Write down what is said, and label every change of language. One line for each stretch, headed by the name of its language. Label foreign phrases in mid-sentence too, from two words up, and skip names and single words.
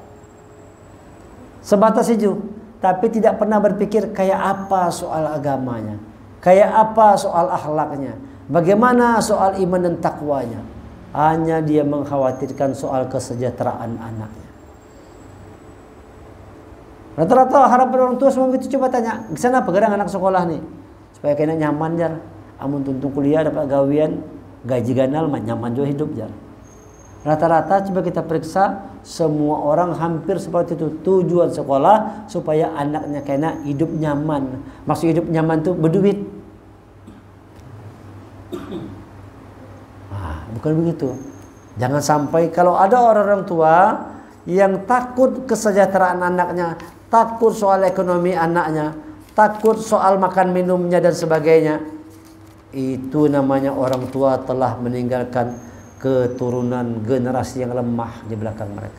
Indonesian: Sebatas itu, tapi tidak pernah berpikir kayak apa soal agamanya, kayak apa soal akhlaknya, bagaimana soal iman dan takwanya. Hanya dia mengkhawatirkan soal kesejahteraan anaknya. Rata-rata harapan orang tua semua itu, coba tanya, di sana apa gerak anak sekolah nih?
Banjar: Supaya kena nyaman jar. Amun tuntung kuliah dapat gawian, gaji ganal nyaman juga hidup jar.
Indonesian: Rata-rata coba kita periksa, semua orang hampir seperti itu. Tujuan sekolah supaya anaknya kena hidup nyaman. Maksud hidup nyaman tuh berduit. Bukan begitu. Jangan sampai kalau ada orang-orang tua yang takut kesejahteraan anaknya, takut soal ekonomi anaknya, takut soal makan minumnya dan sebagainya, itu namanya orang tua telah meninggalkan keturunan generasi yang lemah di belakang mereka.